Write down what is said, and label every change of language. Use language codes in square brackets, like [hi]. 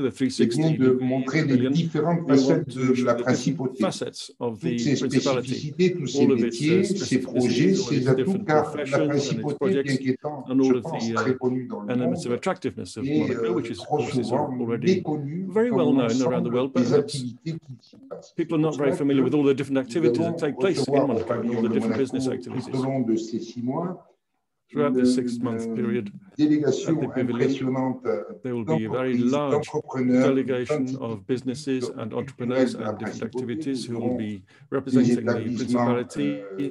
[fr] c'est bien de montrer les différentes facettes de la principauté, toutes ses spécificités, tous ses métiers, ses projets, ses atouts, car la principauté, bien qu'étant, je pense, très connue dans le monde, est trop souvent méconnue dans l'ensemble des activités qui s'y passent. [en] People are not very familiar with all the different activities that take place in Monaco, all the different business activities. [fr] Tout au long de ces 6 mois, [en] throughout this 6-month period, [fr] délégation impressionnante [en] there will be a very large delegation of businesses and entrepreneurs and different activities who will be representing the principality.